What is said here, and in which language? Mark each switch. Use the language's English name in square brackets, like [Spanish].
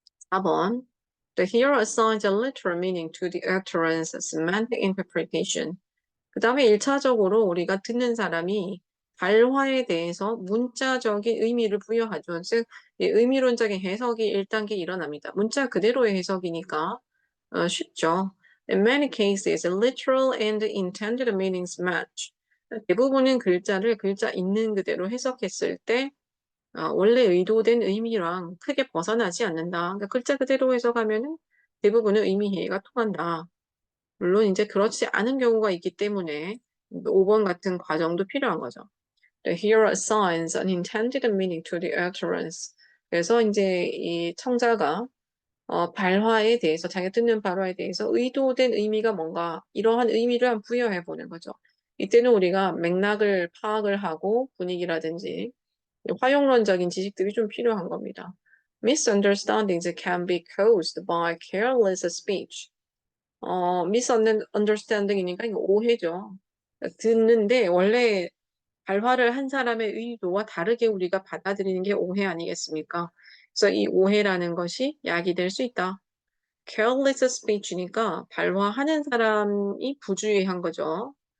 [English] 4번. The hero assigns a literal meaning to the utterance semantic interpretation. [Korean] 그 다음에 1차적으로 우리가 듣는 사람이 발화에 대해서 문자적인 의미를 부여하죠. 즉, 이 의미론적인 해석이 1단계 일어납니다. 문자 그대로의 해석이니까 쉽죠. [English] In many cases, literal and intended meanings match. [Korean] 대부분은 글자를 글자 있는 그대로 해석했을 때 원래 의도된 의미랑 크게 벗어나지 않는다. 그러니까 글자 그대로 해석하면은 대부분의 의미 이해가 통한다. 물론 이제 그렇지 않은 경우가 있기 때문에 5번 같은 과정도 필요한 거죠. [English] The hero assigns an intended meaning to the utterance. [Korean] 그래서 이제 이 청자가 발화에 대해서 자기가 듣는 발화에 대해서 의도된 의미가 뭔가 이러한 의미를 한번 부여해 보는 거죠. 이때는 우리가 맥락을 파악을 하고 분위기라든지 활용론적인 지식들이 좀 필요한 겁니다. [English] Misunderstandings can be caused by careless speech. [Korean] misunderstanding이니까 이거 오해죠. 듣는데 원래 발화를 한 사람의 의도와 다르게 우리가 받아들이는 게 오해 아니겠습니까? 그래서 이 오해라는 것이 약이 될 수 있다. careless speech니까 발화하는 사람이 부주의한 거죠.